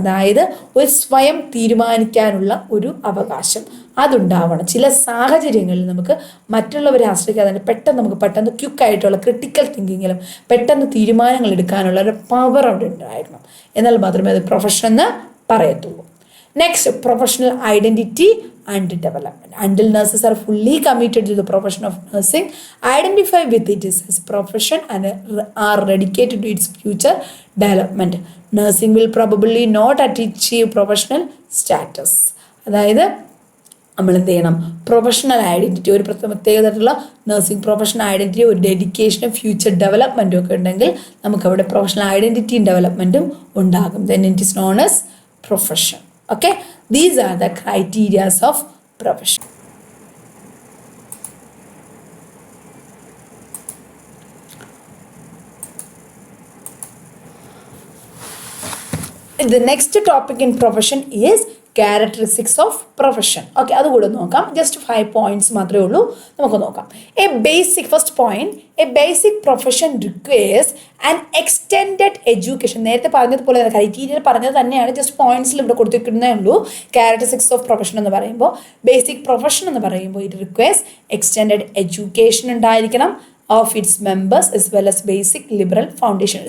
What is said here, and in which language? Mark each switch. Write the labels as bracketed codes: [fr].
[ml] അതായത് ഒരു സ്വയം തീരുമാനിക്കാനുള്ള ഒരു അവകാശം അതുണ്ടാവണം. ചില സാഹചര്യങ്ങളിൽ നമുക്ക് മറ്റുള്ളവരെ ആശ്രയിക്കാതെ പെട്ടെന്ന് ക്വിക്കായിട്ടുള്ള ക്രിട്ടിക്കൽ തിങ്കിങ്ങിലും പെട്ടെന്ന് തീരുമാനങ്ങൾ എടുക്കാനുള്ള ഒരു പവർ അവിടെ ഉണ്ടായിരുന്നു. എന്നാൽ മാത്രമേ അത് പ്രൊഫഷൻ എന്ന് പറയത്തുള്ളൂ. Next, professional identity and development. [en] Until nurses are fully committed to the profession of nursing, identify with it as a profession and are dedicated to its future development, nursing will probably not achieve professional status. [ml] അതായത് നമ്മൾ എന്ത് ചെയ്യണം? Professional identity, ഒരു പ്രത്യേകതയുള്ള nursing professional identity, ഒരു ഡെഡിക്കേഷനും future ഡെവലപ്മെൻറ്റും ഒക്കെ ഉണ്ടെങ്കിൽ നമുക്കവിടെ പ്രൊഫഷണൽ ഐഡൻറ്റിറ്റിയും ഡെവലപ്മെൻറ്റും ഉണ്ടാകും. [en] then it is known as profession. Okay, these are the criteria of profession. The next topic in profession is characteristics of profession. [ml] Okay, അതുകൂടെ നോക്കാം. ജസ്റ്റ് 5 പോയിന്റ്സ് മാത്രമേ ഉള്ളൂ, നമുക്ക് നോക്കാം. [en] First point, a basic profession requires an extended education. [ml] നേരത്തെ പറഞ്ഞതുപോലെ criteria പറഞ്ഞത് തന്നെയാണ്, ജസ്റ്റ് പോയിന്റ്സിൽ ഇവിടെ കൊടുത്തിരിക്കുന്നേ ഉള്ളൂ. ക്യാരക്ടറിസ്റ്റിക്സ് ഓഫ് പ്രൊഫഷൻ എന്ന് പറയുമ്പോൾ, ബേസിക് പ്രൊഫഷൻ എന്ന് പറയുമ്പോൾ [en] it requires extended education [ml] ഉണ്ടായിരിക്കണം of its members as well as basic liberal foundation.